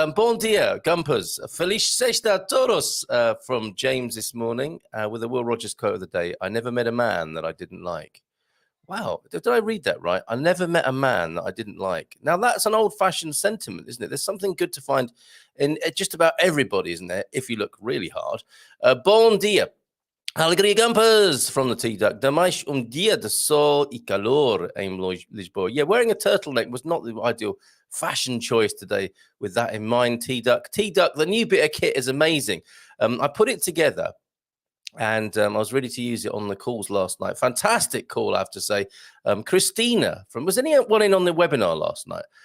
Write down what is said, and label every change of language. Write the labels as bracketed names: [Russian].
[Portuguese] Bon dia, [English] Gumpers. [Portuguese] Feliz sexta a todos [English] from James this morning with a Will Rogers quote of the day. I never met a man that I didn't like. Wow, did I read that right? I never met a man that I didn't like. Now, that's an old-fashioned sentiment, isn't it? There's something good to find in just about everybody, isn't there, if you look really hard. [Portuguese] Bon dia. [English] Alegria Gumpers from the T-Duck. [Portuguese] Damais dia de sol e calor em Lisboa. [English] Yeah, wearing a turtleneck was not the ideal fashion choice today with that in mind, T-Duck. T-Duck, the new bit of kit is amazing. I put it together and I was ready to use it on the calls last night. Fantastic call, I have to say. Christina was anyone in on the webinar last night?